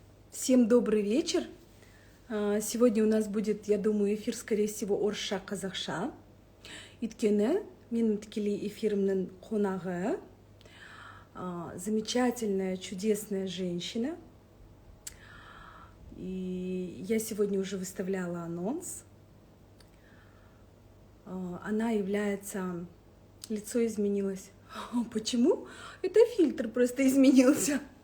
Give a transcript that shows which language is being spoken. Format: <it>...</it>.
<ru>Всем добрый вечер. Сегодня у нас будет, я думаю, эфир, скорее всего,</ru> <kk>орысша казахша. Иткені менің тікелей эфирімнің қонағы</kk> <ru>замечательная, чудесная женщина. И я сегодня уже выставляла анонс. Она является... Лицо изменилось. Почему? Это фильтр просто изменился.</ru>